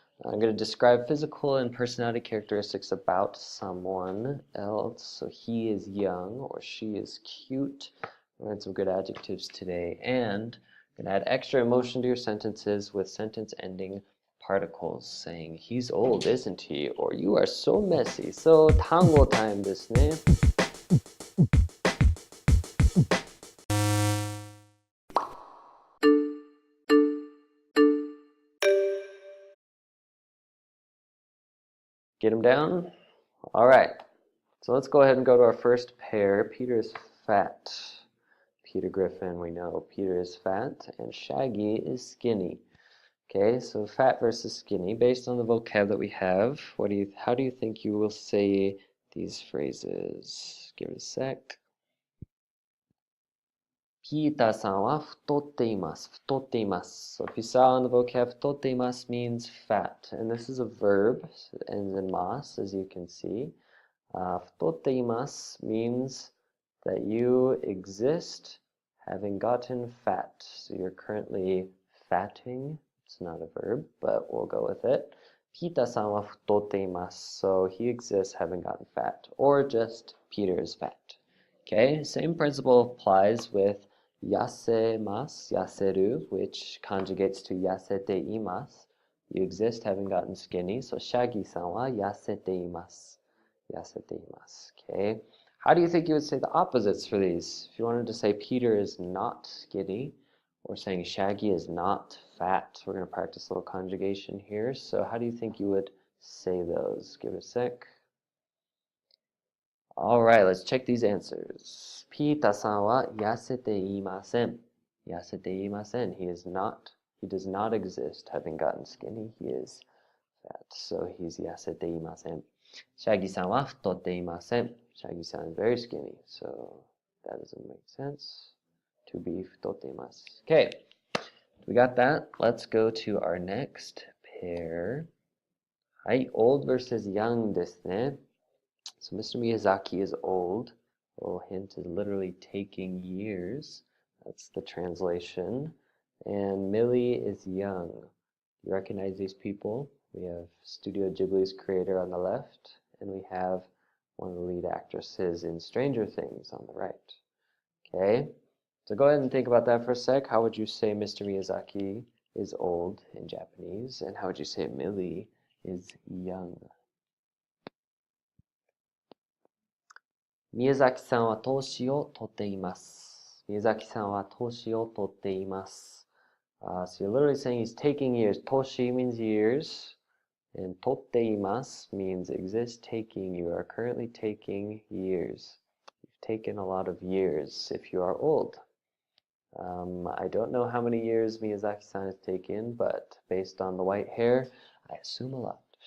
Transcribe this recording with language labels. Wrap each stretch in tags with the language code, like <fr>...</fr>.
<en>I'm going to describe physical and personality characteristics about someone else. So he is young or she is cute. Learn some good adjectives today. And I'm going to add extra emotion to your sentences with sentence ending particles saying he's old, isn't he? Or you are so messy.</en> <ja>So 単語タイムですね。</ja> <en>Get him down? All right. So let's go ahead and go to our first pair. Peter is fat. Peter Griffin, we know Peter is fat, and Shaggy is skinny. Okay, so fat versus skinny. Based on the vocab that we have, how do you think you will say these phrases? Give it a sec.</en> <ja>ピーターさんは太っています。太っています。</ja> <en>So if you saw on the vocab,</en> <ja>太っています</ja> <en>means fat. And this is a verb. It ends in mas, as you can see.</en> <ja>太っています</ja> <en>means that you exist having gotten fat. So you're currently fatting. It's not a verb, but we'll go with it.</en> <ja>ピーターさんは太っています.</ja> <en>So he exists having gotten fat. Or just Peter is fat. Okay, same principle applies with</en> <ja>痩せます、痩せる,</ja> <en>which conjugates to</en> <ja>痩せています.</ja> <en>You exist having gotten skinny.</en> <ja>So Shaggy さんは痩せています。痩せています.Okay.</ja> <en>How do you think you would say the opposites for these? If you wanted to say Peter is not skinny, or saying Shaggy is not fat, we're going to practice a little conjugation here. So how do you think you would say those? Give it a sec. Alright, let's check these answers.</en> <ja>ピーターさんは痩せていません。痩せていません.</ja> <en>He does not exist having gotten skinny. He is fat, so he's</en> <ja>痩せていません. Shaggy さんは太っていません.</ja> <en>Shaggy さん is very skinny, so that doesn't make sense. To be</en> <ja>太っています.</ja> <en>Okay, we got that. Let's go to our next pair.</en> <ja>はい、</ja> <en>old versus young</en> <ja>ですね.</ja> <en>So Mr. Miyazaki is old. A little hint is literally taking years. That's the translation. And Millie is young. Do you recognize these people? We have Studio Ghibli's creator on the left, and we have one of the lead actresses in Stranger Things on the right. Okay, so go ahead and think about that for a sec. How would you say Mr. Miyazaki is old in Japanese? And how would you say Millie is young?</en> <ja>宮崎さんは年を取っています。宮崎さんは年を取っています。</ja> <en>So you're literally saying he's taking years. Toshi means years, and</en> <ja>取っています</ja> <en>means exist, taking. You are currently taking years. You've taken a lot of years if you are old. I don't know how many years Miyazaki-san has taken, but based on the white hair, I assume a lot.</en>